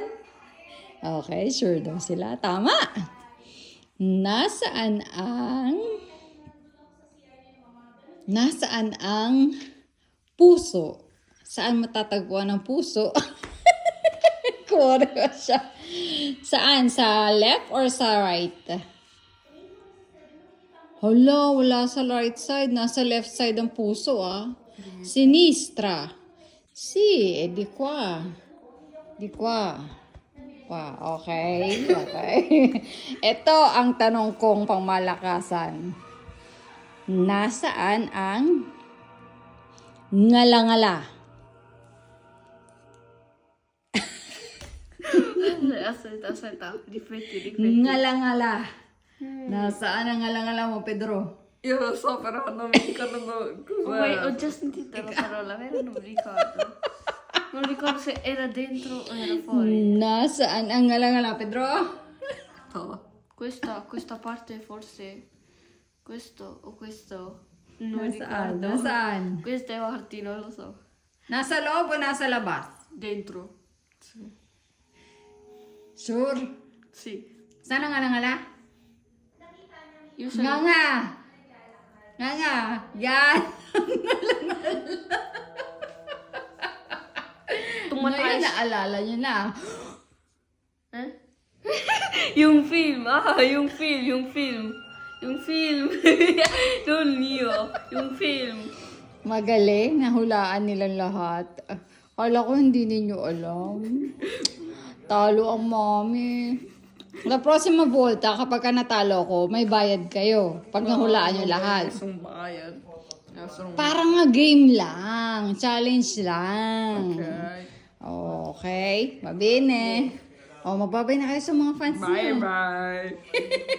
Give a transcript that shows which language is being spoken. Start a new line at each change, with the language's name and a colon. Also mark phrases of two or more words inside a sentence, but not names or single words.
Filipino: Okay, sure daw sila. Tama. Nasaan ang puso? Saan matatagpuan ang puso? Kore siya. Saan? Sa left or sa right? Hala, wala sa
English: right side.
Filipino: Nasa
English: left side
Filipino: ang puso, ah.
Italian: Sinistra. Si, di qua. Di qua.
English: Wow, okay. Okay.
Filipino: Ito ang tanong kong pangmalakasan. Nasaan ang ngala-ngala?
Italian: Aspetta. Rifletti.
Filipino: Ngala-ngala. Nasaan ang ngala-ngala mo, Pedro?
Italian: Io lo so, però non mi ricordo cos'era. Ho già sentito la parola, vero? Non mi ricordo. Non ricordo se era dentro o era fuori.
Filipino: Nasaan ang ngala-ngala, Pedro?
Italian: Questa parte forse... Questo o questo? Non
Filipino: Nasaan?
Italian: ricordo.
Filipino: Nasaan?
Italian: Queste parti non lo so.
Filipino: Nasa loob o nasa labas?
Italian: Dentro. Sì.
English: Sure.
Italian: Sì.
Filipino: Saan ang ngala-ngala?
Italian: Io so...
Filipino: Nga. Yan. Ngayon, Tumatay. naalala nyo na. Eh? Yung film. Yung film.
Italian: Non io.
Filipino: Yung film. Magaling, nahulaan nilang lahat. Kala ko hindi ninyo alam. Talo ang mami.
Italian: La prossima volta,
Filipino: kapag ka natalo ko, may bayad kayo. Pag nahulaan nyo lahat.
Italian: Nessun bayad.
Filipino: Parang nga game lang. Challenge lang.
English: Okay.
Filipino: Okay. Mabine. O, magbabay na kayo sa mga fans nyo.